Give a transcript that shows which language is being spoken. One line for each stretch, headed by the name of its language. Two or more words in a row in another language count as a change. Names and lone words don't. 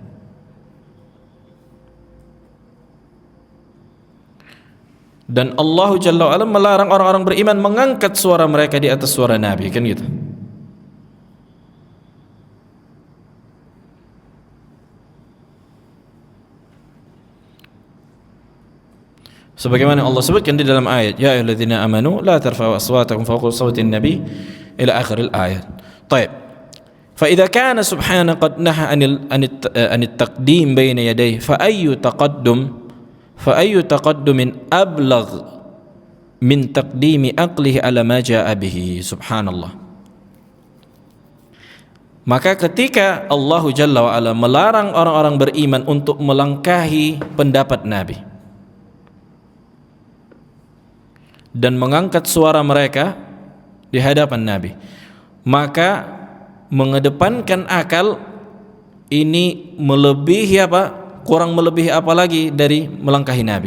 Indonesian: Dan Allah
Arabic: جل وعلا
Indonesian: melarang orang-orang beriman mengangkat suara mereka di atas suara Nabi, kan gitu. Sebagaimana Allah sebutkan di dalam ayat,
Arabic: يا أيها الذين آمنوا لا ترفعوا أصواتكم فوق صوت النبي إلى آخر الآية.
Indonesian: Baik.
Arabic: فإذا كان سبحانه قد نهى عن التقديم بين يديه فأي تقدم أبلغ من تقديم عقله على ما جاء به.
Indonesian: Subhanallah. Maka ketika Allah
Arabic: جل وعلا
Indonesian: melarang orang-orang beriman untuk melangkahi pendapat Nabi dan mengangkat suara mereka di hadapan Nabi, maka mengedepankan akal ini melebihi kurang melebihi apa lagi dari melangkahi Nabi.